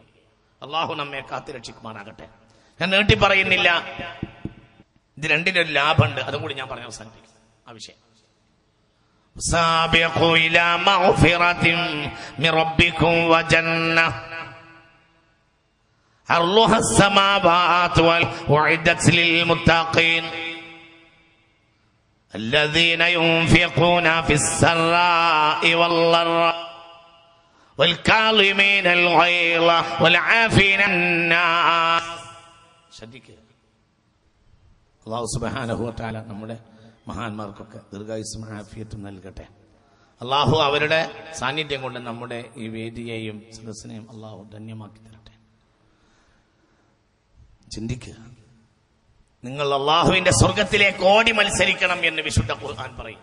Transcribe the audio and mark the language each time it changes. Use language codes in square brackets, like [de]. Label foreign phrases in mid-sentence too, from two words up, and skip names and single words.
[ml] അള്ളാഹു നമ്മെ കാത്തുരക്ഷിക്കുമാറാകട്ടെ. ഞാൻ നീട്ടി പറയുന്നില്ല, ഇത് രണ്ടിനൊരു ലാഭമുണ്ട്, അതും കൂടി ഞാൻ പറഞ്ഞ അവസാനിപ്പിക്കും ആ വിഷയം. [ar] سابقوا إلى مغفرة من ربكم وجنة عرضها السماوات وال أعدت للمتقين الذين ينفقون في السراء والضراء والكاظمين الغيظ والعافين عن الناس. [ml] ശ്രദ്ധിക്കുക, അല്ലാഹു [ar] سبحانه وتعالى [ml] നമ്മുടെ മഹാന്മാർക്കൊക്കെ ദീർഘായുസ്സും ആഫിയത്തും നൽകട്ടെ. അല്ലാഹു അവരുടെ സാന്നിധ്യം കൊണ്ട് നമ്മുടെ ഈ വേദിയെയും സദസ്സിനെയും അല്ലാഹു ധന്യമാക്കി തരട്ടെ. ചിന്തിക്കുക, നിങ്ങൾ അള്ളാഹുവിന്റെ സ്വർഗത്തിലേക്ക് ഓടി മത്സരിക്കണം എന്ന് വിശുദ്ധ ഖുർആൻ പറയും.